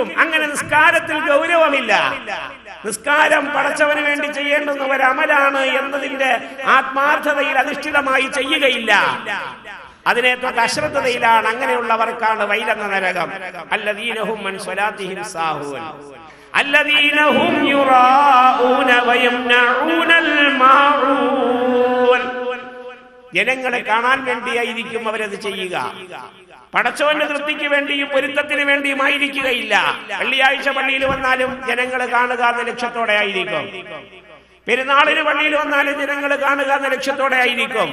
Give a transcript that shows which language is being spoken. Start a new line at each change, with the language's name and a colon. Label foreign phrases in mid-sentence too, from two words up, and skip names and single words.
Malayalam: അങ്ങനെ നിസ്കാരത്തിൽ ഗൗരവമില്ല. നിസ്കാരം പടച്ചവന് വേണ്ടി ചെയ്യേണ്ടുന്ന ഒരു അമലാണ് എന്നതിന്റെ ആത്മാർത്ഥതയിൽ അധിഷ്ഠിതമായി ചെയ്യുകയില്ല. അതിനെ തൊട്ട് അശ്രദ്ധയിലാണ്. അങ്ങനെയുള്ളവർക്കാണ് വൈലെന്ന നരകം.
Arabic: الذين هم عن صلاتهم ساهون الذين هم يراءون ويمنعون الماعون.
Malayalam: ജനങ്ങളെ കാണാൻ വേണ്ടിയായിരിക്കും അവരത് ചെയ്യുക. പടച്ചവന്റെ തൃപ്തിക്ക് വേണ്ടിയും പൊരുത്തത്തിന് വേണ്ടിയും ആയിരിക്കുകയില്ല. വെള്ളിയാഴ്ച പള്ളിയിൽ വന്നാലും ജനങ്ങളെ കാണുക എന്ന ലക്ഷ്യത്തോടെ ആയിരിക്കും. പെരുന്നാളിന് പള്ളിയിൽ വന്നാലും ജനങ്ങൾ കാണുക എന്ന ലക്ഷ്യത്തോടെ ആയിരിക്കും.